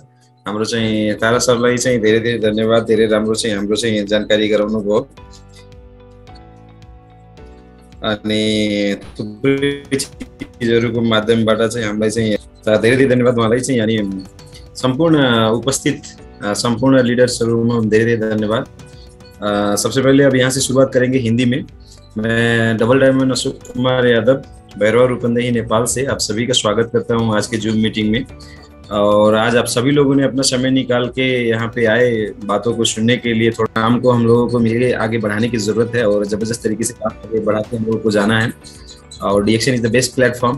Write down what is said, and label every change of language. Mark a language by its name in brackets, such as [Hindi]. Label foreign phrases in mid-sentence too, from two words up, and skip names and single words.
[Nepali] हाम्रो चाहिँ तारा सरलाई चाहिँ धेरै धेरै धन्यवाद। धेरै राम्रो चाहिँ हाम्रो चाहिँ जानकारी गराउनु भयो अनि थुप्रै चिजहरुको माध्यमबाट चाहिँ हामीलाई चाहिँ धेरै धेरै धन्यवाद उहाँलाई चाहिँ अनि सम्पूर्ण उपस्थित सम्पूर्ण लीडर्सहरुमा धेरै धेरै धन्यवाद। [Hindi] सबसे पहले अब यहाँ से शुरुआत करेंगे हिंदी में। मैं [English] double diamond [Hindi] अशोक कुमार यादव भैरवा रूपंदेही नेपाल से आप सभी का स्वागत करता हूँ आज के जूम मीटिंग में। और आज आप सभी लोगों ने अपना समय निकाल के यहाँ पे आए बातों को सुनने के लिए। थोड़ा काम को हम लोगों को मिलके आगे बढ़ाने की जरूरत है और जबरदस्त तरीके से काम आगे बढ़ाते हम लोगों को जाना है और DXN [English] is the best platform.